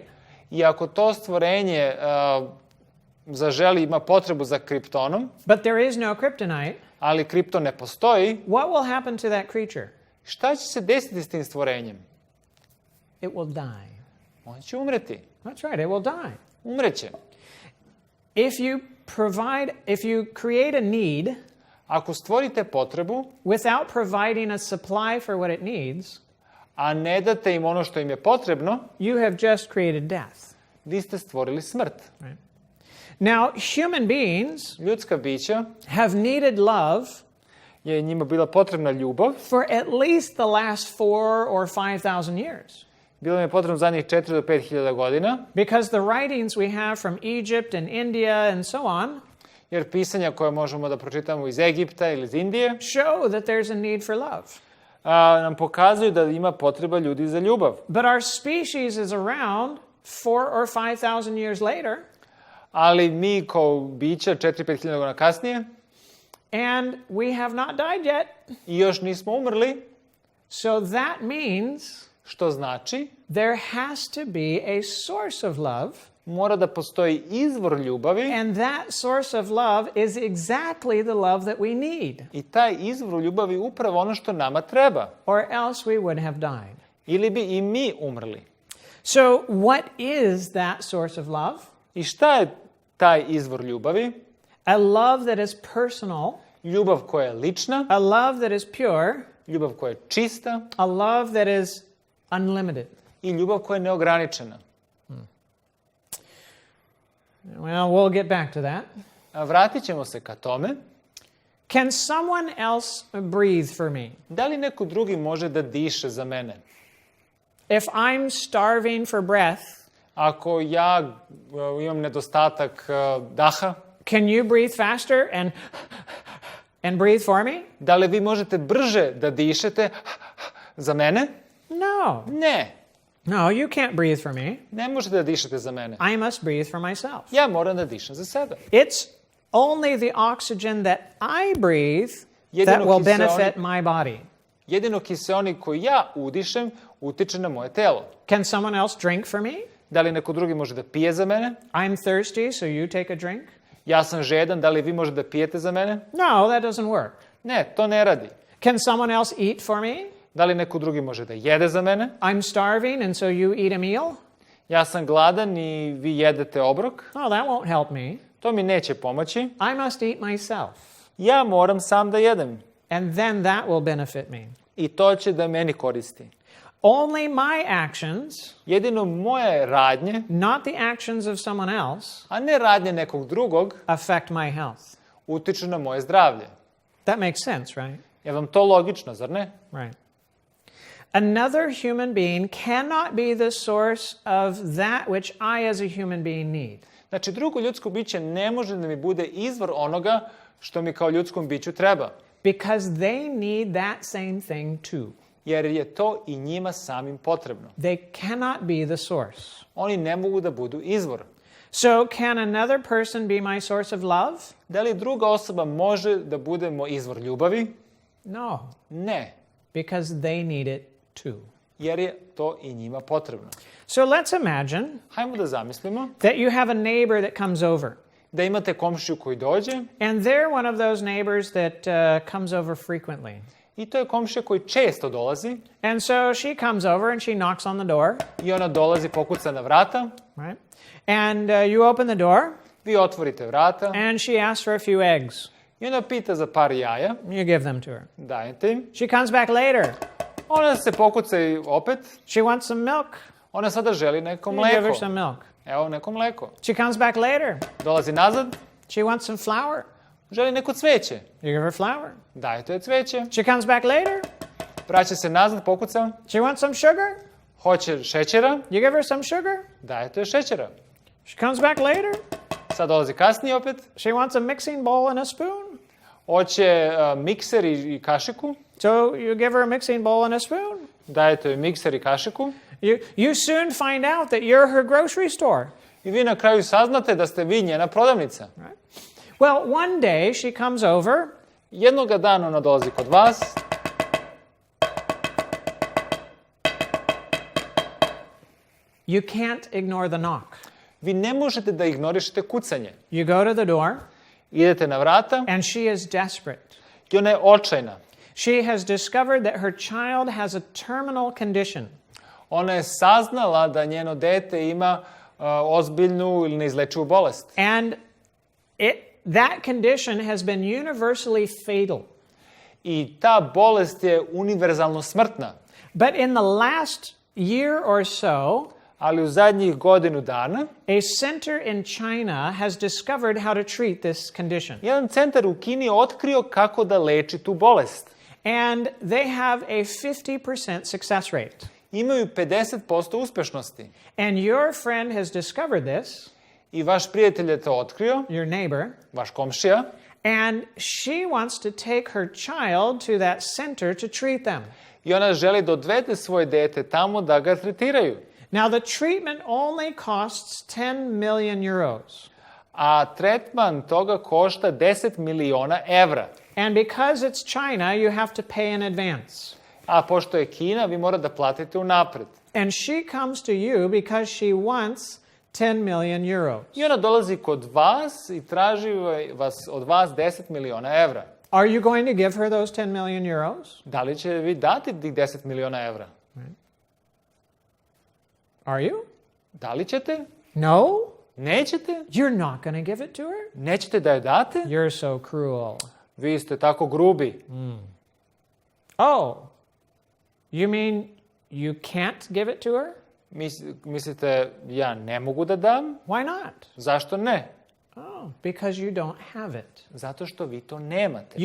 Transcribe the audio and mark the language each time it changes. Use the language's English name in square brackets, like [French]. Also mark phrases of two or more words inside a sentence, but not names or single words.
[Serbian] I ako to stvorenje zaželi, ima potrebu za kriptonom, [English] but there is no kryptonite, [Serbian] ali kripton ne postoji, [English] what will happen to that creature? [Serbian] šta će se desiti s tim stvorenjem? [English] It will die. [Serbian] On će umreti. [English] That's right, it will die. [Serbian] Umreće. [English] If you create a need [Serbian] Ako stvorite potrebu, [English] without providing a supply for what it needs, [Serbian] a ne date im ono što im je potrebno, [English] you have just created death. [Serbian] vi ste stvorili smrt. [English] Right? Now, human beings [Serbian] Ljudska bića [English] have needed love [Serbian] je njima bila potrebna ljubav. [English] for at least the last 4 or 5,000 years. [Serbian] Bilo im je potrebno zadnjih 4 do 5.000 godina, [English] Because the writings we have from Egypt and India and so on [Serbian] jer pisanja koje možemo da pročitamo iz Egipta ili iz Indije [English] show that there's a need for love. [Serbian] nam pokazuju da ima potreba ljudi za ljubav. [English] But our species is around 4 or 5,000 years later, [Serbian] Ali mi kao bića 4-5.000 godina kasnije [English] and we have not died yet. [Serbian] i još nismo umrli, [English] So that means [Serbian] što znači [English] there has to be a source of love, [Serbian] mora da postoji izvor ljubavi [English] and that source of love is exactly the love that we need, [Serbian] i taj izvor ljubavi upravo ono što nama treba. [English] or else we would have died. [Serbian] Ili bi i mi umrli. [English] So what is that source of love? [Serbian] I šta je taj izvor ljubavi? [English] A love that is personal, [Serbian] Ljubav koja je lična, [English] a love that is pure, [Serbian] ljubav koja je čista [English] a love that is unlimited. [Serbian] i ljubav koja je neograničena. [English] Well, we'll get back to that. [Serbian] Vratit ćemo se ka tome. [English] Can someone else breathe for me? [Serbian] Da li neko drugi može da diše za mene? [English] If I'm starving for breath, [Serbian] Ako ja imam nedostatak daha, [English] can you breathe faster and breathe for me? [Serbian] da li vi možete brže da dišete za mene? [English] No. [Serbian] Ne. [English] No, you can't breathe for me. [Serbian] Ne možete da dišete za mene. [English] I must breathe for myself. [Serbian] Ja moram da dišem za sebe. [English] It's only the oxygen that I breathe that [Serbian] Jedino [English] will [Serbian] kiseonik- [English] benefit my body. [Serbian] Jedino kiseonik koji ja udišem utiče na moje telo. [English] Can someone else drink for me? [Serbian] Da li neko drugi može da pije za mene? [English] I'm thirsty, so you take a drink? [Serbian] Ja sam žedan, da li vi možete da pijete za mene? [English] No, that doesn't work. [Serbian] Ne, to ne radi. [English] Can someone else eat for me? [Serbian] Da li neko drugi može da jede za mene? [English] I'm starving, and so you eat a meal? [Serbian] Ja sam gladan i vi jedete obrok. [English] Oh, that won't help me. [Serbian] To mi neće pomoći. [English] I must eat myself. [Serbian] Ja moram sam da jedem. [English] And then that will benefit me. [Serbian] I to će da meni koristi. [English] Only my actions, [Serbian] Jedino moje radnje, [English] not the actions of someone else, [Serbian] a ne radnje nekog drugog, [English] affect my health. [Serbian] utiču na moje zdravlje. [English] That makes sense, right? [Serbian] Je vam to logično, zar ne? [English] Right. Another human being cannot be the source of that which I as a human being need. [Serbian] Znači, drugo ljudsko biće ne može da mi bude izvor onoga što mi kao ljudskom biću treba. [English] Because they need that same thing too. [Serbian] Jer je to i njima samim potrebno. [English] They cannot be the source. [Serbian] Oni ne mogu da budu izvor. [English] So can another person be my source of love? [Serbian] Da li druga osoba može da bude moj izvor ljubavi? [English] No, [Serbian] Ne, [English] because they need it too. [Serbian] jer je to i njima potrebno. [English] So let's imagine [Serbian] Hajmo da zamislimo [English] that you have a neighbor that comes over. [Serbian] da imate komšiju koji dođe [English] And they're one of those neighbors that comes over frequently. [Serbian] i to je komšija koji često dolazi [English] And so she comes over and she knocks on the door, [Serbian] i ona dolazi, pokuca na vrata, [English] right? And you open the door [Serbian] vi otvorite vrata [English] and she asks for a few eggs. [Serbian] i ona pita za par jaja, [English] You give them to her. [Serbian] dajete im. [English] She comes back later. [Serbian] Ona se pokuca i opet, [English] She wants some milk. [Serbian] ona sada želi neko [English] You give her [Serbian] mleko. [English] some milk. [Serbian] Evo neko mleko. [English] She comes back later. [Serbian] Dolazi nazad, [English] She wants some flour. [Serbian] želi neko cveće. [English] You give her flour. [Serbian] Dajete joj cveće. [English] She comes back later. [Serbian] Vraća se nazad, pokuca. [English] She wants some sugar. [Serbian] Hoće šećera. [English] You give her some sugar. [Serbian] Dajete joj šećera. [English] She comes back later. [Serbian] Sad dolazi kasnije opet. [English] She wants a mixing bowl and a spoon. [Serbian] Hoće mikser i kašiku. [English] So you give her a mixing bowl and a spoon. [Serbian] Dajete joj mikser i kašiku. [English] You soon find out that you're her grocery store. [Serbian] I vi na kraju saznate da ste vi njena prodavnica. [English] Right? Well, one day she comes over. [Serbian] Jednoga dana ona dolazi kod vas. [English] You can't ignore the knock. [Serbian] Vi ne možete da ignorišete kucanje. [English] You go to the door. [Serbian] Idete na vrata [English] And she is desperate. [Serbian] i ona je očajna. [English] She has discovered that her child has a terminal condition. [Serbian] Ona je saznala da njeno dete ima ozbiljnu ili neizlečivu bolest. [English] And that condition has been universally fatal. [Serbian] I ta bolest je univerzalno smrtna. [English] But in the last year or so, [Serbian] Ali u zadnjih godinu dana [English] a center in China has discovered how to treat this condition. [Serbian] jedan centar u Kini je otkrio kako da leči tu bolest. [English] And they have a 50% success rate. [Serbian] Imaju 50% uspešnosti. [English] And your friend has discovered this, [Serbian] I vaš prijatelj je to otkrio, [English] your neighbor, [Serbian] vaš komšija, [English] and she wants to take her child to that center to treat them. [Serbian] i ona želi da odvede svoje dete tamo da ga tretiraju. [English] Now, the treatment only costs 10 million euros. [Serbian] A tretman toga košta 10 miliona evra. [English] And because it's China, you have to pay in advance. [Serbian] A pošto je Kina, vi morate da platite unapred. [English] And she comes to you because she wants 10 million euros. [Serbian] I ona dolazi kod vas i traži od vas 10 miliona evra. [English] Are you going to give her those 10 million euros? [Serbian] Da li će vi dati tih 10 miliona evra? [English] Are you? [Serbian] Da li ćete? [English] No? [Serbian] Nećete? [English] You're not going to give it to her? [Serbian] Nećete da je date? [English] You're so cruel. [Serbian] Vi ste tako grubi. [English] Oh, you mean you can't give it to her? [Serbian] Mislite, ja ne mogu da dam? [English] Why not? [Serbian] Zašto ne? [English] Oh, because you don't have it. [Serbian] Zato što vi to nemate.